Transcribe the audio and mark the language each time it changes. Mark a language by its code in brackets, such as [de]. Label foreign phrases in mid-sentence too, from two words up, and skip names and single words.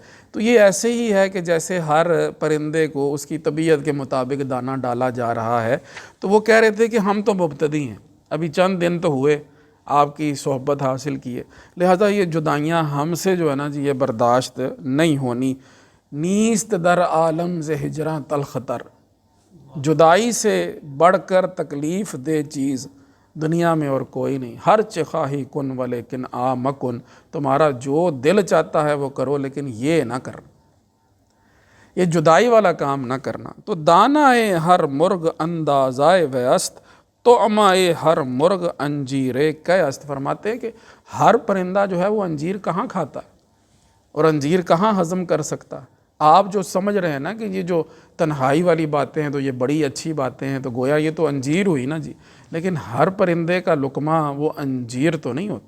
[ur] تو یہ ایسے ہی ہے کہ جیسے ہر پرندے کو اس کی طبیعت کے مطابق دانہ ڈالا جا رہا ہے۔ تو وہ کہہ رہے تھے کہ ہم تو مبتدی ہیں، ابھی چند دن تو ہوئے آپ کی صحبت حاصل کیے، لہذا یہ جدائیاں ہم سے جو ہے نا جی یہ برداشت نہیں ہونی۔ [fa] نیست در عالم ز ہجراں تلخ تر، [ur] جدائی سے بڑھ کر تکلیف دہ چیز دنیا میں اور کوئی نہیں۔ [fa] ہر چخواہی کن ولیکن آ مکن، [ur] تمہارا جو دل چاہتا ہے وہ کرو لیکن یہ نہ کرنا، یہ جدائی والا کام نہ کرنا۔ [fa] تو دانائے ہر مرغ اندازائے ویست، طعمائے ہر مرغ انجیرے کیست۔ [ur] فرماتے ہیں کہ ہر پرندہ جو ہے وہ انجیر کہاں کھاتا ہے اور انجیر کہاں ہضم کر سکتا ہے۔ آپ جو سمجھ رہے ہیں نا کہ یہ جو تنہائی والی باتیں ہیں تو یہ بڑی اچھی باتیں ہیں، تو گویا یہ تو انجیر ہوئی نا جی، لیکن ہر پرندے کا لقمہ وہ انجیر تو نہیں ہوتا۔